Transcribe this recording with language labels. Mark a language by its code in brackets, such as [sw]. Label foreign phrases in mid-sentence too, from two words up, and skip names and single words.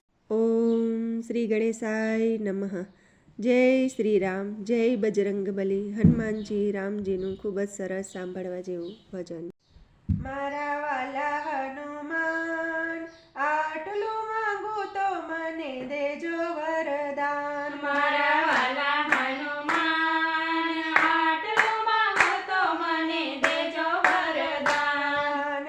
[sa] ओम श्री गणेशाय नमः। जय श्री राम, जय बजरंगबली। [gu] हनुमानजी रामजीનું ખૂબ જ સરસ સાંભળવા જેવું ભજન। મારા વાલા હનુમાન, આટલું માંગુ તો મને દેજો વરદાન। મારા વાલા હનુમાન, આટલું માંગો તો મને દેજો વરદાન।